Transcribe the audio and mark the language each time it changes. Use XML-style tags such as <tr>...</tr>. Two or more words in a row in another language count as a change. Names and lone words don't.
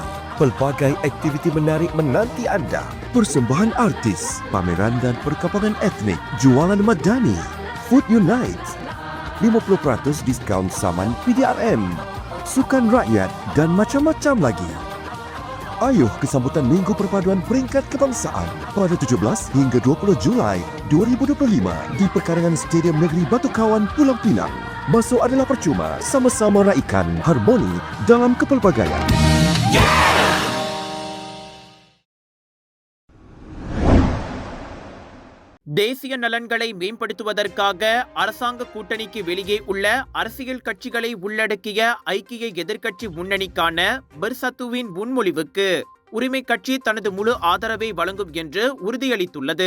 <ms>Pelbagai aktiviti menarik menanti anda. Persembahan artis, pameran dan perkampungan etnik, jualan Madani, Food Unite, 50% diskaun saman PDRM, sukan rakyat dan macam-macam lagi. Ayuh ke sambutan Minggu Perpaduan Peringkat Kebangsaan pada 17 hingga 20 Julai 2025 di Perkarangan Stadium Negeri Batu Kawan, Pulau Pinang. Masuk adalah percuma, sama-sama raikan harmoni dalam kepelbagaian.</ms> <ta>தேசிய நலன்களை மேம்படுத்துவதற்காக அரசாங்க கூட்டணிக்கு வெளியே உள்ள அரசியல் கட்சிகளை உள்ளடக்கிய ஐக்கிய எதிர்க்கட்சி முன்னணிக்கான பெர்சத்துவின் முன்மொழிவுக்கு உரிமை கட்சி தனது முழு ஆதரவை வழங்கும் என்று உறுதியளித்துள்ளது.</ta>